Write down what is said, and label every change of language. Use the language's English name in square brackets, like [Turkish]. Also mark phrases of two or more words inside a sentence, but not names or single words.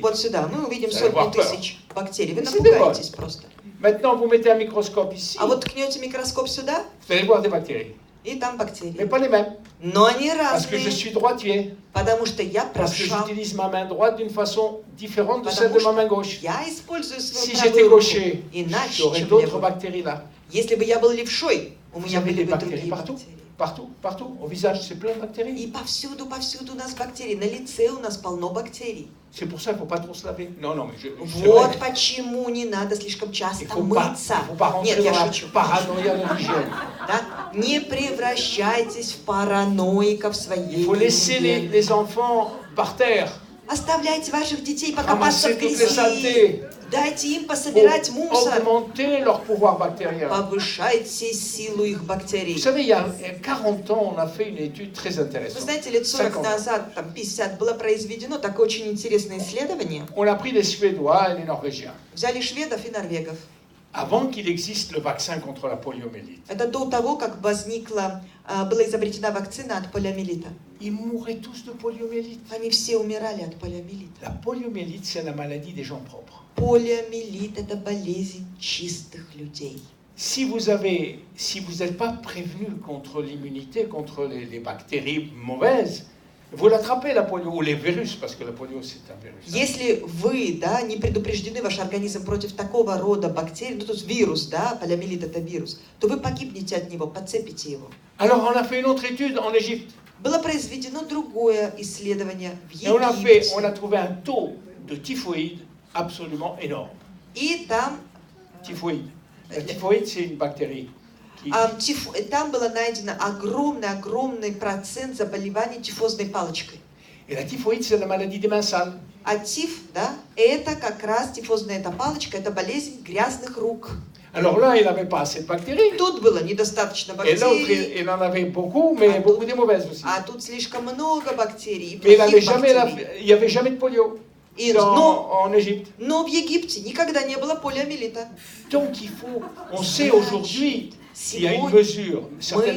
[Russian] вот сюда, мы увидим [French] Vous allez [Russian] сотни [French] avoir peur. [Russian] тысяч бактерий. Вы [French] C'est [Russian] напугаетесь просто. [French] Maintenant, vous mettez un microscope ici, [Russian] А вот ткнете микроскоп сюда, [French] vous allez voir des bactéries. [Russian] и там [French] Mais [Russian] бактерии. [French] pas les mêmes. [Russian] Но они [French] Parce que je [Russian] разные, [French] suis droitier. [Russian] потому что я [French] Parce que [Russian] правша. [French] j'utilise ma main droite d'une façon différente de celle [Russian] Потому [French] de ma main [Russian] что [French] gauche. [Russian] я использую [French] Si [Russian] свою [French] j'étais [Russian] правую руку [French] gaucher, [Russian] иначе, [French] j'aurais [Russian] чем [French] d'autres [Russian] левую. [French] bactéries là. [Russian] Если бы я был левшой, у [French] Vous [Russian] меня [French] avez [Russian] были [French] des [Russian] бы [French] bactéries [Russian] другие [French] partout. [Russian] бактерии. [French] Partout, partout. Au visage, c'est plein de bactéries. И повсюду у нас бактерии. На лице у нас полно бактерий. C'est pour ça qu'il ne faut pas trop se laver. Non, non, mais c'est [Russian] Вот [French] vrai. [Russian] почему не надо слишком [French] Il [Russian] часто [French] ne faut pas, [Russian] мыться. [French] il faut pas rentrer [Russian] Нет, я [French] dans la [Russian] шучу. [French] paranoïa de l'hygiène. [Russian] Да? Не превращайтесь в параноиков своей [French] Il faut laisser [Russian] гигиене. [French] les enfants par terre, [Russian] Оставляйте ваших детей покопаться [French] ramasser [Russian] в [French] toutes les [Russian] грязи. [French] saletés, [Russian] Дайте им [French] pour [Russian] пособирать мусор. [French] augmenter leur pouvoir bactérien. [Russian] Повышайте силу их [French] Vous [Russian] бактерий. [French] savez, il y a 40 ans, on a fait une étude très [Russian] Вы [French] intéressante. [Russian] знаете, лет 40 50. назад, там 50, было произведено такое очень интересное исследование. [French] On a pris les Suédois et les Norvégiens. [Russian] Взяли шведов и норвегов. [French] Avant qu'il existe le vaccin contre la poliomyélite, [Russian] Это до того, как была изобретена вакцина от полиомиелита. [French] ils mouraient tous de poliomyélite. [Russian] Они все умирали от полиомиелита. [French] La poliomyélite, c'est la maladie des gens propres. [Russian] Полиомиелит – это болезнь чистых людей. [French] Si vous n'êtes pas prévenu contre l'immunité, contre les bactéries mauvaises, vous l'attrapez la polio, ou les virus, parce que la polio c'est un virus. [Russian] Если вы, да, не предупреждены, ваш организм против такого рода бактерий, ну, то есть вирус, да, полиомиелит – это вирус, то вы погибнете от него, подцепите его. [French] Alors on a fait une autre étude en Égypte. [Russian] Было произведено другое исследование в [French] Et on a [Russian] Египте. [French] trouvé un taux de typhoïde absolument énorme. [Russian] И там, [French] Typhoïde. La typhoïde, c'est une bactérie qui, [Russian] там было найдено огромный процент заболеваний тифозной палочкой. [French] et la typhoïde, c'est la maladie des mains sales. [Russian] А тиф, да, это как раз тифозная эта палочка, это болезнь грязных рук. [French] Alors là, il n'avait pas assez de bactéries. [Russian] Тут было недостаточно [French] Et l'autre, [Russian] бактерий, [French] il en avait beaucoup, mais beaucoup de mauvaises aussi. [Russian] а тут слишком много бактерий, и [French] Mais il [Russian] плохих [French] n'y avait jamais de polio [Russian] бактерий. [French] en Égypte. [Russian] Но в Египте никогда не было полиомиелита. [French] Donc on sait aujourd'hui qu'il y a une mesure, une certaine